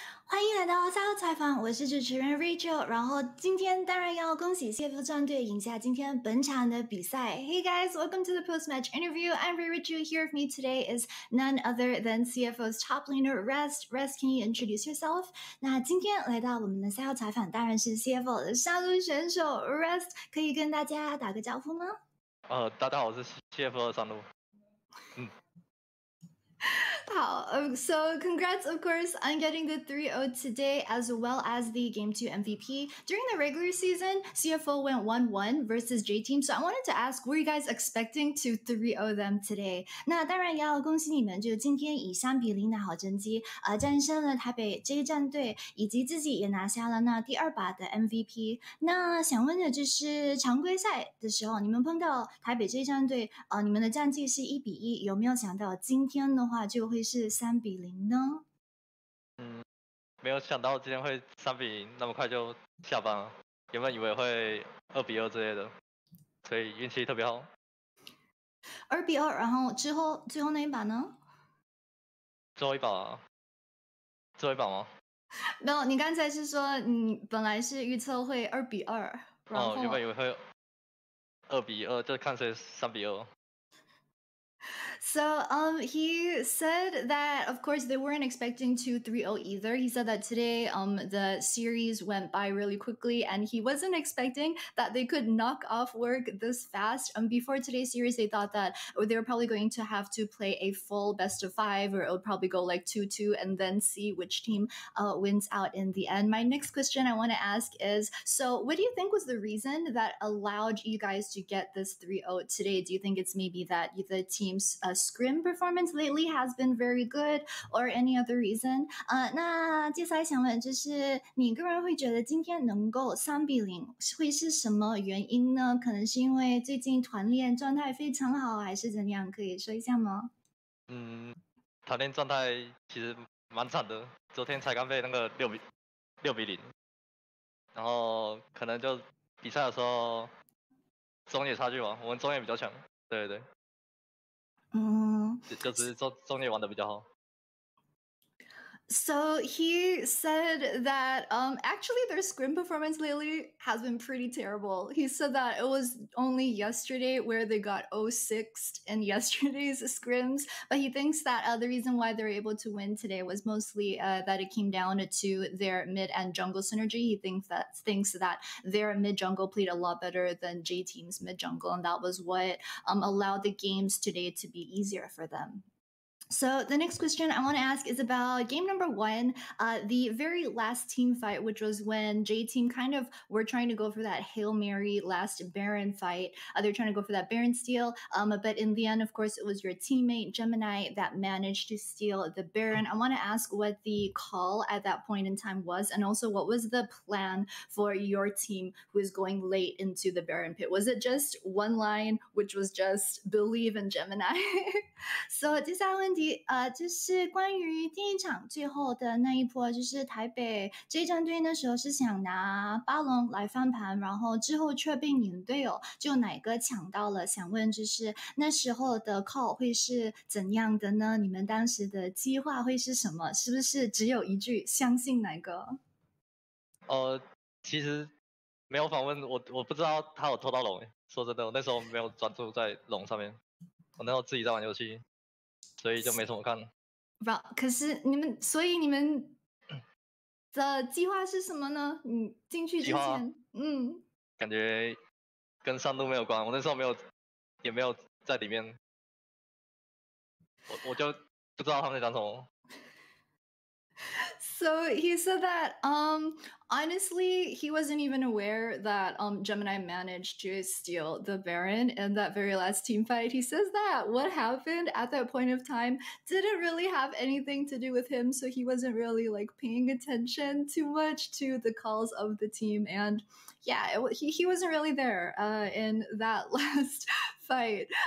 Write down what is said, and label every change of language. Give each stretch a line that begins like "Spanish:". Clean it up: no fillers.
Chinese: 欢迎来到赛后采访，我是主持人 Reirachu。然后今天当然要恭喜 CFO 战队赢下今天本场的比赛。
English: Hey guys, welcome to the post-match interview. I'm Reirachu. Here with me today is none other than CFO's top laner Rest. Rest, can you introduce yourself?
Chinese: 那今天来到我们的赛后采访，当然是 CFO 的杀戮选手 Rest， 可以跟大家打个招呼吗？大家好，我是 CFO 的山路。
English: So congrats, of course, on getting the 3-0 today, as well as the Game 2 MVP. During the regular season, CFO went 1-1 versus J-Team. So I wanted to ask, were you guys expecting to 3-0 them today?
Chinese: 那当然要恭喜你们，就今天以3-0的好成绩，战胜了台北 J 战队，以及自己也拿下了那第2把的 MVP。那想问的就是常规赛的时候，你们碰到台北 J 战队，你们的战绩是1-1，有没有想到今天的话就会是3-0呢？没有想到今天会3-0，那么快就下班了。原本以为会2-2之类的，所以运气特别好。 2-2，然后最后那一把呢？最后一把吗？没有，你刚才是说你本来是预测会2-2，然后原本以为会2-2，就看谁3-2。
English: So he said that, of course, they weren't expecting to 3-0 either. He said that today the series went by really quickly, and he wasn't expecting that they could knock off work this fast. Before today's series, they thought that they were probably going to have to play a full best of 5, or it would probably go like 2-2, and then see which team wins out in the end. My next question I want to ask is, so what do you think was the reason that allowed you guys to get this 3-0 today? Do you think it's maybe that the team's scrim performance lately has been very good, or any other reason?
Chinese: 那接下来想问就是你个人会觉得今天能够3-0会是什么原因呢？可能是因为最近团练状态非常好，还是怎样？可以说一下吗？团练状态其实蛮惨的，昨天才刚被那个6-0，然后可能就比赛的时候中野差距嘛，我们中野比较强，对。就是中野玩的比较好。
English: So he said that actually their scrim performance lately has been pretty terrible. He said that it was only yesterday where they got 0-6 in yesterday's scrims, but he thinks that the reason why they're able to win today was mostly that it came down to their mid and jungle synergy. He thinks that their mid jungle played a lot better than J-Team's mid jungle, and that was what allowed the games today to be easier for them. So the next question I want to ask is about game number 1, the very last team fight, which was when J-Team kind of were trying to go for that Hail Mary last Baron fight. They're trying to go for that Baron steal, but in the end, of course, it was your teammate Gemini that managed to steal the Baron. I want to ask what the call at that point in time was, and also what was the plan for your team who is going late into the Baron pit? Was it just one line, which was just believe in Gemini?
Chinese: So 接下来问题就是关于第一场最后的那一波，就是台北这一战队那时候是想拿巴龙来翻盘，然后之后却被你的队友就哪个抢到了，想问就是那时候的 call 会是怎样的呢？你们当时的计划会是什么？是不是只有一句相信哪个？其实没有访问，我不知道他有偷到龙。说真的，我那时候没有专注在龙上面，我那时候自己在玩游戏。所以就没什么看了。可是所以你们的计划是什么呢？你进去之前，感觉跟上路没有关。我那时候也没有在里面，我就不知道他们在讲什么。
English: So he said that honestly he wasn't even aware that Gemini managed to steal the Baron in that very last team fight. He says that what happened at that point of time didn't really have anything to do with him, so he wasn't really like paying attention too much to the calls of the team, and he wasn't really there in that last fight.